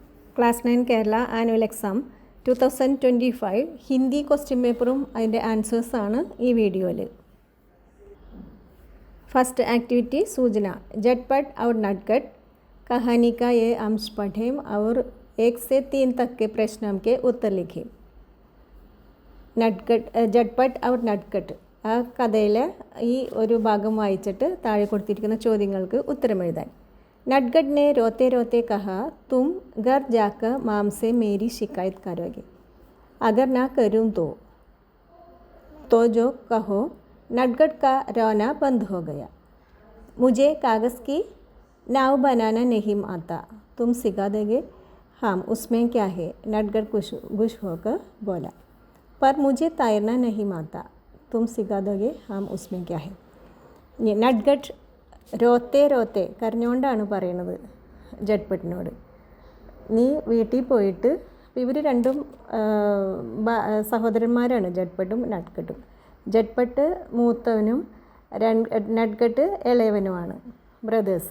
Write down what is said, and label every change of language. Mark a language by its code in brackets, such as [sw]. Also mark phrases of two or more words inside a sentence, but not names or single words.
[en] Class 9 Kerala annual exam 2025 Hindi question [ml] പേപ്പറും അതിൻ്റെ ആൻസേഴ്സാണ് ഈ വീഡിയോയിൽ. [en] first activity [hi] सूचना झटपट और नटखट कहानी का ये अंश पढ़ें और 1 से 3 तक के प्रश्नों के उत्तर लिखें. [ml] झटपट और नटखट ആ കഥയിലെ ഈ ഒരു ഭാഗം വായിച്ചിട്ട് താഴെ കൊടുത്തിരിക്കുന്ന ചോദ്യങ്ങൾക്ക് ഉത്തരം എഴുതാൻ. [hi] नटखट ने रोते रोते कहा तुम घर जाकर माम से मेरी शिकायत करोगे. अगर ना करूँ तो जो कहो. नटखट का रोना बंद हो गया. मुझे कागज़ की नाव बनाना नहीं आता, तुम सिखा दोगे? हाँ, उसमें क्या है? नटखट खुश होकर बोला. पर मुझे तैरना नहीं आता, तुम सिखा दोगे? हाँ, उसमें क्या है? [ml] നട്ട്ഗട്ട് [hi] रोते रोते [ml] കരഞ്ഞുകൊണ്ടാണ് പറയണത് ജട്ട്പട്ടിനോട്. നീ വീട്ടിൽ പോയിട്ട്, ഇവർ രണ്ടും സഹോദരന്മാരാണ്, ജട്ട്പട്ടും നട്ട്ഖട്ടും. ജട്ട്പട്ട് മൂത്തവനും നട്ട്ഖട്ട് ഇളയവനുമാണ്, ബ്രദേഴ്സ്.